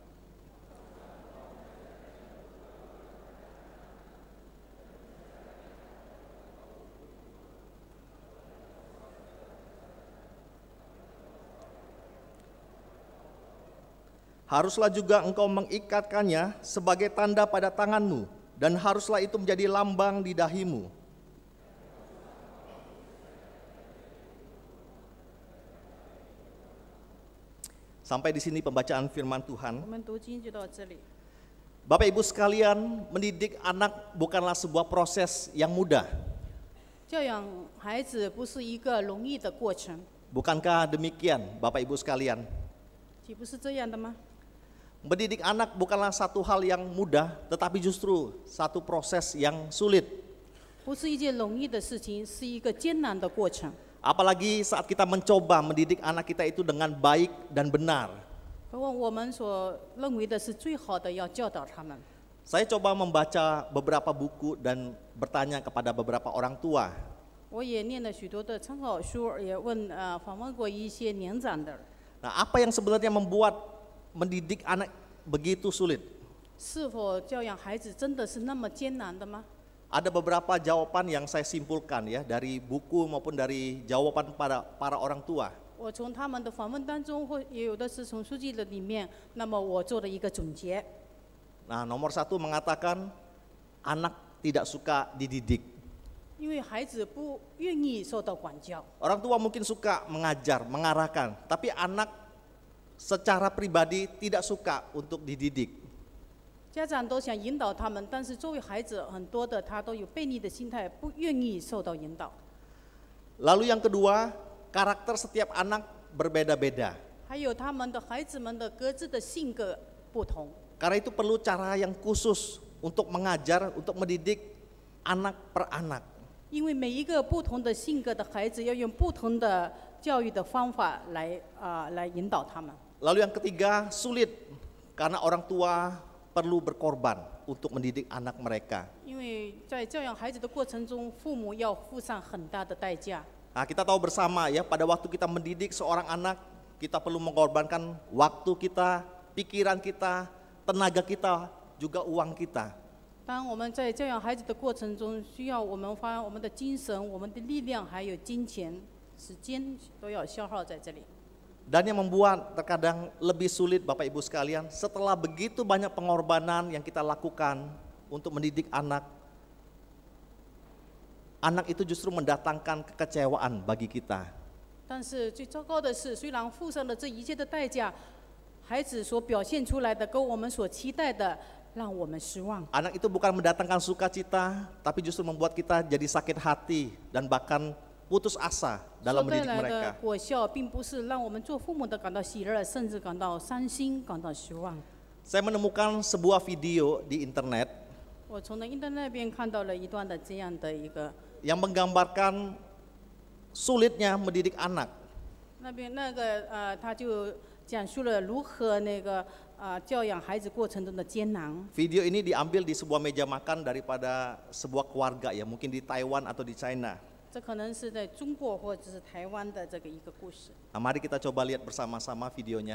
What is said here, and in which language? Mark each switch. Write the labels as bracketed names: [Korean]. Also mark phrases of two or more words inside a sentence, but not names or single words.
[Indonesian] Haruslah juga engkau mengikatkannya sebagai tanda pada tanganmu, dan haruslah itu menjadi lambang di dahimu. Sampai di sini pembacaan firman [Chinese] 我 [Indonesian] Tuhan. [Chinese] 们读经就到这里。 [Indonesian] Bapak Ibu sekalian, mendidik anak bukanlah sebuah proses yang mudah. [Chinese] 教养孩子不是一个容易的过程， [Indonesian] Bukankah demikian Bapak Ibu sekalian? [Chinese] 岂不是这样的吗？ [Indonesian] Mendidik anak bukanlah satu hal yang mudah, tetapi justru satu proses yang sulit. [Chinese] 不是一件容易的事情，是一个艰难的过程。 [Indonesian] Apalagi saat kita mencoba mendidik anak kita itu dengan baik dan benar. [Chinese] 何况我们所认为的是最好的，要教导他们。 [Indonesian] Saya coba membaca beberapa buku dan bertanya kepada beberapa orang tua. [Chinese] 我也念了许多的参考书，也访问过一些年长的。 [Indonesian] Nah, apa yang sebenarnya membuat mendidik anak begitu sulit? [Chinese] 是否教养孩子真的是那么艰难的吗？ [Indonesian] Ada beberapa jawaban yang saya simpulkan ya dari buku maupun dari jawaban para orang tua. [Chinese] 我从他们的访问当中，或也有的是从书籍的里面，那么我做了一个总结。 [Indonesian] Nah, nomor 1 mengatakan anak tidak suka dididik. [Chinese] 因为孩子不愿意受到管教， [Indonesian] Orang tua mungkin suka mengajar, mengarahkan, tapi anak secara pribadi tidak suka untuk dididik. [Chinese] 家长都想引导他们，但是作为孩子，很多的他都有悖逆的心态，不愿意受到引导。 [Indonesian] Lalu yang kedua, karakter setiap anak berbeda-beda. [Chinese] 还有他们的孩子们的各自的性格不同， [Indonesian] Karena itu perlu cara yang khusus untuk mengajar, untuk mendidik anak per anak. [Chinese] 因为每一个不同的性格的孩子要用不同的教育的方法来引导他们。 [Indonesian] Lalu yang ketiga, sulit karena orang tua perlu berkorban untuk mendidik anak mereka. [Chinese] 因为在教养孩子的过程中，父母要付上很大的代价。 [Indonesian] Nah, kita tahu bersama ya, pada waktu kita mendidik seorang anak, kita perlu mengorbankan waktu kita, pikiran kita, tenaga kita, juga uang kita. [Chinese] 当我们在教养孩子的过程中，需要我们花我们的精神、我们的力量，还有金钱、时间都要消耗在这里。 [Indonesian] Dan yang membuat terkadang lebih sulit Bapak Ibu sekalian, setelah begitu banyak pengorbanan yang kita lakukan untuk mendidik anak, anak itu justru mendatangkan kekecewaan bagi kita. [Chinese] 但是最糟糕的是，虽然付上了这一切的代价，孩子所表现出来的跟我们所期待的，让我们失望。 [Indonesian] Anak itu bukan mendatangkan sukacita, tapi justru membuat kita jadi sakit hati dan bahkan putus asa dalam [Chinese] 所带 [Indonesian] mendidik [Chinese] 来的 [Indonesian] mereka. [Chinese] 果效，并不是让我们做父母的感到喜乐，甚至感到伤心、感到失望。 [Indonesian] Saya menemukan sebuah video di internet [Chinese] 我从那 internet 那边看到了一段的这样的一个， [Indonesian] yang menggambarkan sulitnya mendidik anak. [Chinese] 他就讲述了如何教养孩子过程中的艰难。 [Indonesian] Video ini diambil di sebuah meja makan daripada sebuah keluarga ya, mungkin di Taiwan atau di China. [Chinese] 这可能是在中国或者是台湾的这个一个故事。 [Indonesian] Nah, mari kita coba lihat bersama-sama videonya.